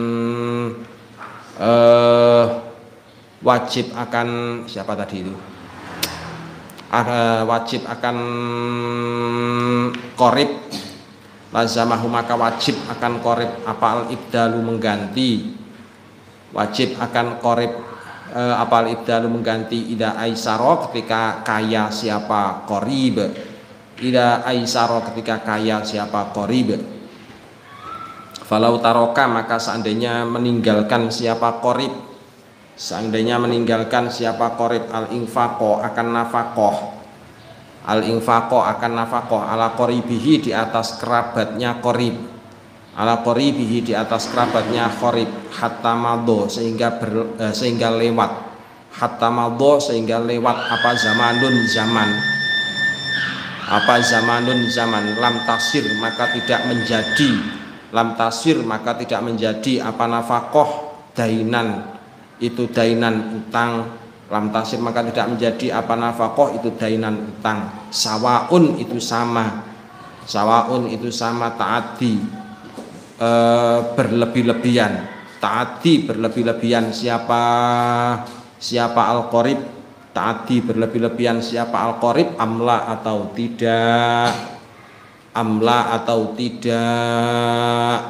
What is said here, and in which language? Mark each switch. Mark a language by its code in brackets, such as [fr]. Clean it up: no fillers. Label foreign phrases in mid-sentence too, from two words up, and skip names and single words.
[id] wajib akan siapa tadi itu, wajib akan qorib, lazamahu maka wajib akan qorib apa [ar] al ibdalu [id] mengganti, wajib akan qorib apa [ar] al ibdalu [id] mengganti [ar] ida aisaro [id] ketika kaya siapa qorib, [ar] ida aisaro [id] ketika kaya siapa qorib. [ar] Falau taroka [id] maka seandainya meninggalkan siapa qorib, seandainya meninggalkan siapa qorib [ar] al infaqo [id] akan nafakoh, [ar] al infaqo [id] akan nafakoh [ar] ala qoribihi [id] di atas kerabatnya qorib, [ar] ala qoribihi [id] di atas kerabatnya qorib, [ar] hatta madho [id] sehingga lewat, [ar] hatta madho [id] sehingga lewat apa zamanun zaman, apa zamanun zaman, [ar] lam tasir [id] maka tidak menjadi, [ar] lam tasir [id] maka tidak menjadi apa nafakoh dainan, itu dainan utang, [ar] lam tasir [id] maka tidak menjadi apa nafakoh itu dainan utang, sawaun itu sama, sawaun itu sama ta'addi berlebih-lebihan, ta'addi berlebih-lebihan siapa al-qorib, ta'addi berlebih-lebihan siapa al-qorib amla atau tidak, amla atau tidak.